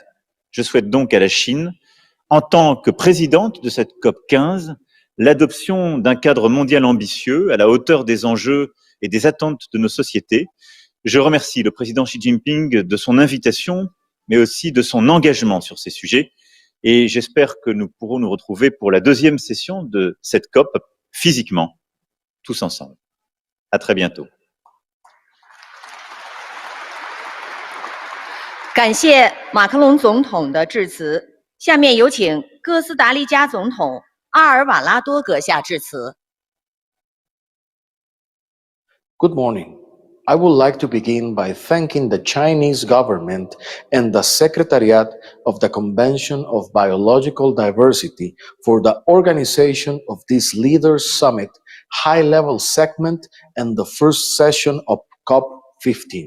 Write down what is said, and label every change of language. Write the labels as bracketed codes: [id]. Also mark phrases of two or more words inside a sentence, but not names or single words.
[fr] Je souhaite donc à la Chine, en tant que présidente de cette COP15, l'adoption d'un cadre mondial ambitieux à la hauteur des enjeux et des attentes de nos sociétés. Je remercie le président Xi Jinping de son invitation, mais aussi de son engagement sur ces sujets. Et j'espère que nous pourrons nous retrouver pour la deuxième session de cette COP physiquement, tous ensemble. À très bientôt. [zh] 感谢马克龙总统的致辞。下面有请哥斯达黎加总统阿尔瓦拉多阁下致辞。 [en] Good morning. I would like to begin by thanking the Chinese government and the Secretariat of the Convention of Biological Diversity for the organization of this Leaders Summit high-level segment and the first session of COP15.